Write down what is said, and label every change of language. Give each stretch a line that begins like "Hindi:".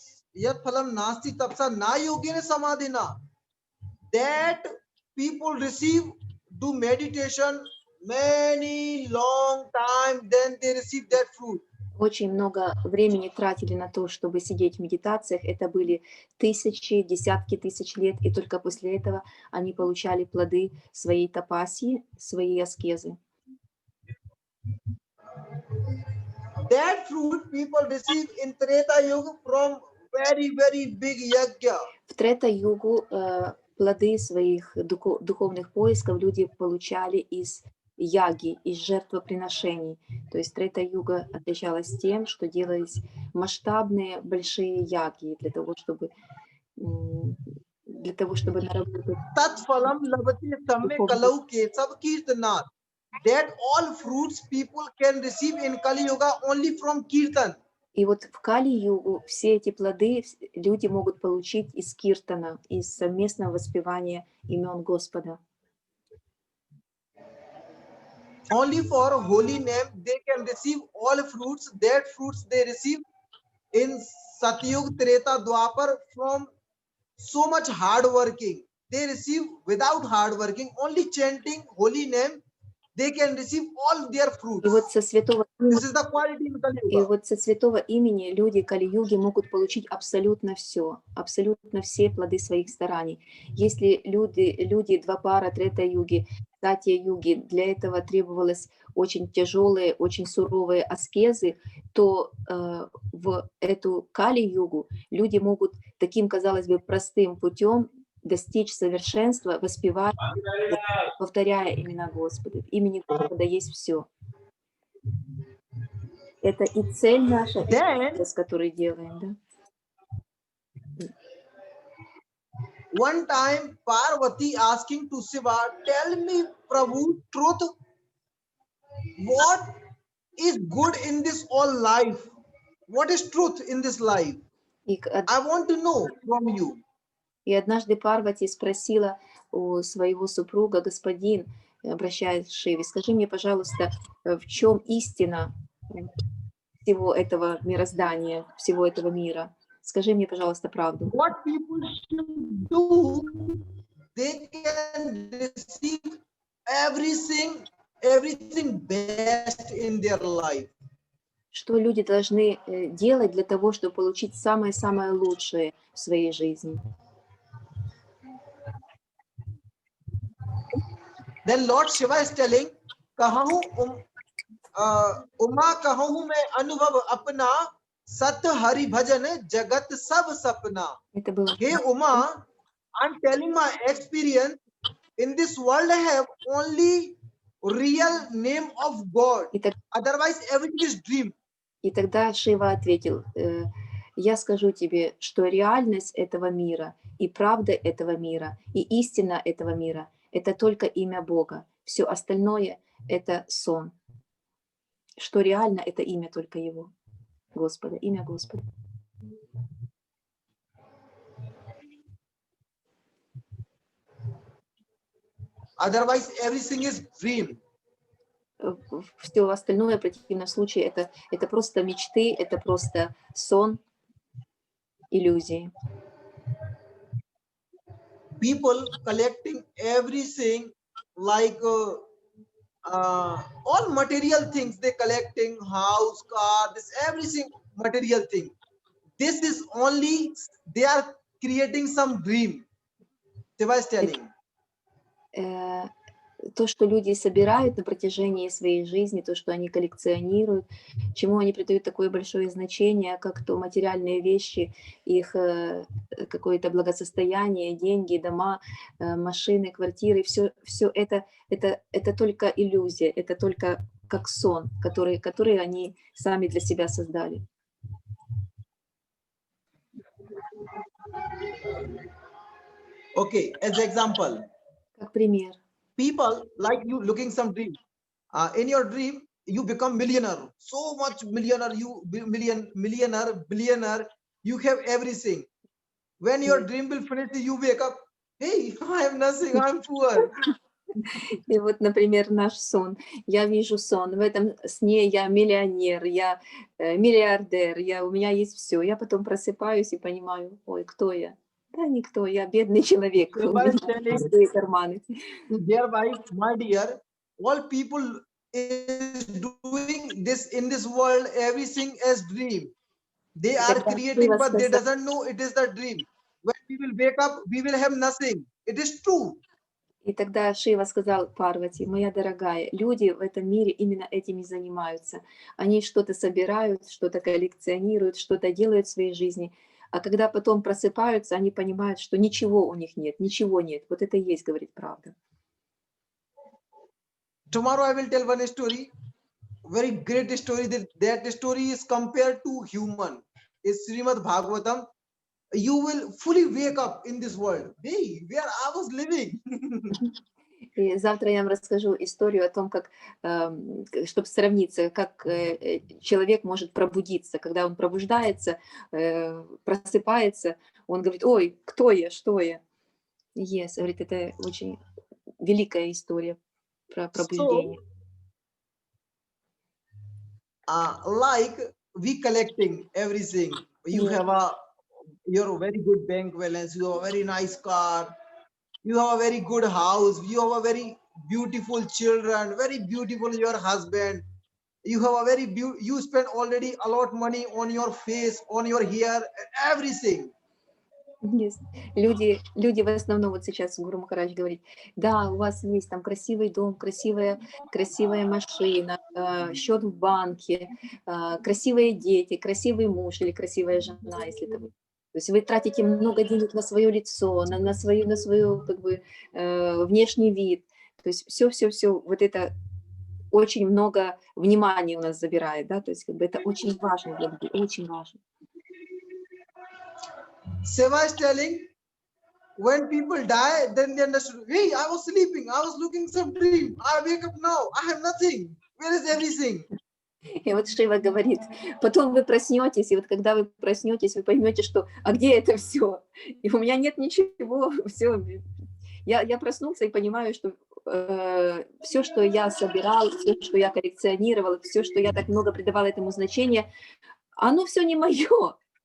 Sanskrit: Yat phalam nasti tapsa na yogena samadhina,
English: that people receive do meditation many long time, then they receive that fruit.
Russian: очень много времени тратили на то, чтобы сидеть в медитациях. Это были тысячи, десятки тысяч лет, и только после этого они получали плоды своей тапасии, своей аскезы.
English: That fruit people receive in Treta Yuga from very big yajna.
Russian: В Трета-югу плоды своих духовных поисков люди получали из яги, из жертвоприношений. То есть Трета-юга отличалась тем, что делались масштабные большие яги для того, чтобы наработать.
Sanskrit: Tat phalam lavati samme kalau kesav kirtanat.
English: That all fruits people can receive in Kali Yuga only from kirtan.
Russian: И вот в Кали-югу все эти плоды люди могут получить из киртана, из совместного воспевания имен Господа.
English: Only for holy name they can receive all fruits. That fruits they receive in Satyug, Treta, Dwapar from so much hard working. They receive without hard working, only chanting holy name, they can receive all their fruits.
Russian: И вот со святого
English: This is the quality in Kali
Russian: И
English: Yuga.
Russian: вот со святого имени люди Кали-юги могут получить абсолютно все плоды своих стараний. Если люди Двапара, Трета-юги, Сатья-юги, для этого требовалось очень тяжелые, очень суровые аскезы, то в эту Кали-югу люди могут таким, казалось бы, простым путем достичь совершенства, воспевая, повторяя имена Господа. В имени Господа есть все. Это и цель наша, и
English: Then
Russian: процесс, который делаем, да?
English: one time Parvati asking to Shiva, tell me, Prabhu, truth, what is good in this all life? What is truth in this life?
Russian: И,
English: I want to know from you.
Russian: и однажды Парвати спросила у своего супруга: господин, обращаясь к Шиве, скажи мне, пожалуйста, в чем истина всего этого мироздания, всего этого мира? Скажи мне, пожалуйста, правду.
English: What people should do, they can receive everything best in their life.
Russian: Что люди должны делать для того, чтобы получить самое-самое лучшее в своей жизни?
English: Then Lord Shiva is telling,
Hindi: कहूँ उमा कहूँ मैं अनुभव अपना, सत हरि भजन जगत सब सपना.
Russian: Это было.
English: Hey Uma, I'm telling my experience. In this world I have only real name of God.
Russian: И, так-
English: Otherwise everything is dream.
Russian: и тогда Шива ответил: я скажу тебе, что реальность этого мира и правда этого мира и истина этого мира — это только имя Бога. Все остальное — это сон. Что реально — это имя только Его, Господа, имя Господа.
English: Otherwise everything is dream.
Russian: Все остальное, в противном случае, это просто мечты, это просто сон, иллюзии.
English: People collecting everything like all material things, they collecting house, car, this everything material thing. This is only they are creating some dream. Shiva is telling.
Russian: То, что люди собирают на протяжении своей жизни, то, что они коллекционируют, чему они придают такое большое значение, как то материальные вещи, их какое-то благосостояние, деньги, дома, машины, квартиры, все это только иллюзия, это только как сон, который они сами для себя создали.
English: Okay, as example,
Russian: Как пример.
English: people like you looking some dream. In your dream, you become millionaire. So much millionaire, you millionaire, billionaire. You have everything. When your dream will finish, you wake up. Hey, I have nothing. I'm poor.
Russian: И вот, например, наш сон. Я вижу сон. В этом сне я миллионер, я миллиардер, у меня есть все. Я потом просыпаюсь и понимаю: ой, кто я? Да никто, я бедный человек. У меня пустые карманы.
English: Thereby, my dear, all people is doing this in this world, everything as dream. They are
Russian: Тогда
English: creating,
Russian: Шива
English: but they
Russian: сказал,
English: doesn't know it is the dream. When we will wake up, we will have nothing. It is true.
Russian: и тогда Шива сказал Парвати: моя дорогая, люди в этом мире именно этим и занимаются. Они что-то собирают, что-то коллекционируют, что-то делают в своей жизни. А когда потом просыпаются, они понимают, что ничего у них нет, ничего нет. Вот это и есть, говорит, правда.
English: Tomorrow I will tell one story, very great story. That story is compared to human. It's Srimad Bhagavatam. You will fully wake up in this world. Hey, where I was living.
Russian: И завтра я вам расскажу историю о том, как, чтобы сравниться, как человек может пробудиться. Когда он пробуждается, просыпается, он говорит: ой, кто я, что я?
English: Yes,
Russian: говорит, это очень великая история про пробуждение.
English: Like we collecting everything. You Yeah. have your very good bank balance. You have a very nice car. You have a very good house. You have a very beautiful children. Very beautiful your husband. You have a very you spend already a lot money on your face, on your hair, everything. Yes.
Russian: Люди в основном вот сейчас Гуру Махарадж говорит: да, у вас есть там красивый дом, красивая машина, счет в банке, красивые дети, красивый муж или красивая жена, если это вы. То есть вы тратите много денег на свое лицо, на свою как бы, внешний вид. То есть все вот это очень много внимания у нас забирает, да, то есть как бы это очень важно для людей, очень важно.
English: Shiva is telling, when people die, then they understood, hey, I was sleeping, I was looking some dream, I wake up now, I have nothing. Where is everything?
Russian: И вот Шива говорит, потом вы проснетесь, и вот когда вы проснетесь, вы поймете, что, а где это все? И у меня нет ничего, все. Я проснулся и понимаю, что все, что я собирал, все, что я коллекционировал, все, что я так много придавал этому значения, оно все не мое.